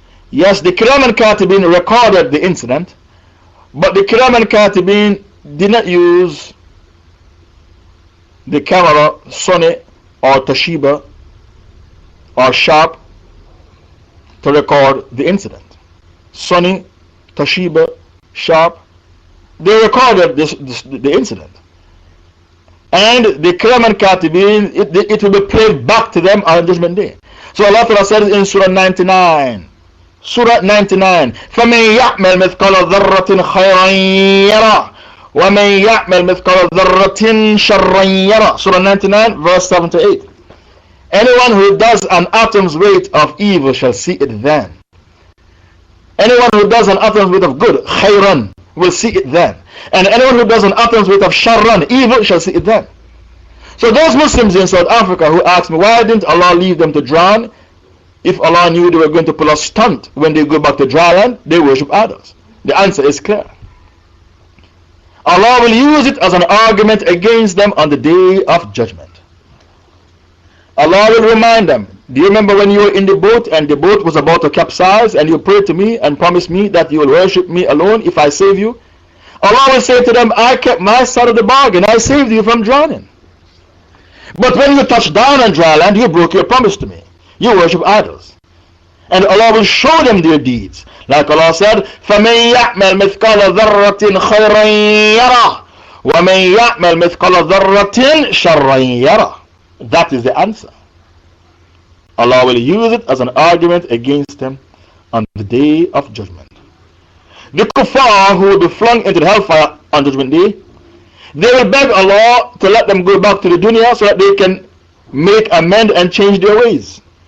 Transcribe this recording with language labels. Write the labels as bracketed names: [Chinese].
[English] Yes, the Kiram and Katibin recorded the incident, but the Kiram and Katibin did not use the camera Sony or Toshiba or Sharp to record the incident. Sony, Toshiba, Sharp, they recorded the incident. And the Kiram and Katibin, it will be played back to them on Judgment Day. So Allah Ta'ala says in Surah 99, [Arabic] Surah 99, فَمَنْ يَعْمَلْ مِثْقَالَ ذَرَّةٍ خَيْرًا يَرَى وَمَنْ يَعْمَلْ مِثْقَالَ ذَرَّةٍ شَرًّا يَرَى. [English] Surah 99, verse 7 to 8. Anyone who does an atom's weight of evil shall see it then. Anyone who does an atom's weight of good, khayran, will see it then. And anyone who does an atom's weight of sharran, evil, shall see it then. So those Muslims in South Africa who asked me, why didn't Allah leave them to drown? If Allah knew they were going to pull a stunt when they go back to dry land, they worship others. The answer is clear. Allah will use it as an argument against them on the day of judgment. Allah will remind them. Do you remember when you were in the boat and the boat was about to capsize and you prayed to me and promised me that you will worship me alone if I save you? Allah will say to them, I kept my side of the bargain. I saved you from drowning. But when you touched down on dry land, you broke your promise to me. You worship idols. And Allah will show them their deeds. Like Allah said, [Arabic] فَمَنْ يَعْمَلْ مِثْقَالَ ذَرَّةٍ خَيْرًا يَرَى وَمَنْ يَعْمَلْ مِثْقَالَ ذَرَّةٍ شَرًّا يَرَى. [English] That is the answer. Allah will use it as an argument against them on the day of judgment. The kuffar who will be flung into the hellfire on judgment day, they will beg Allah to let them go back to the dunya so that they can make amend and change their ways.